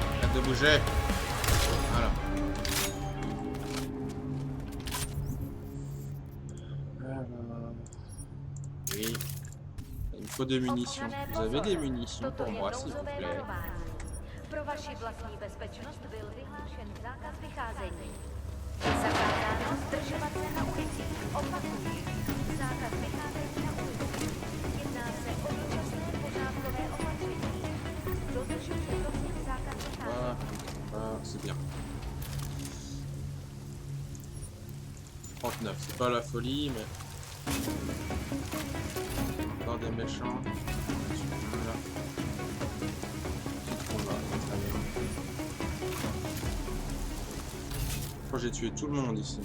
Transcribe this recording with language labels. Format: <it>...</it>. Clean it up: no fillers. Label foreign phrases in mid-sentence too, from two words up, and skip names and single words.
<fr>Arrête de bouger. Voilà. Oui. Il me faut des munitions. Vous avez des munitions pour moi, s'il vous plaît?</fr> <cs>Pro vaši vlastní bezpečnost byl vyhlášen zákaz vycházení. Zakázáno zdržovat se na ulici. Opakuji, zákaz vycházení na ulici. Jedná se o dočasné pořádkové opatření. Dodržujte prosím zákaz vycházení.</cs> <fr>C'est bien. 39, c'est pas la folie, mais... Encore des méchants. Là. Je crois que j'ai tué tout le monde ici.</fr>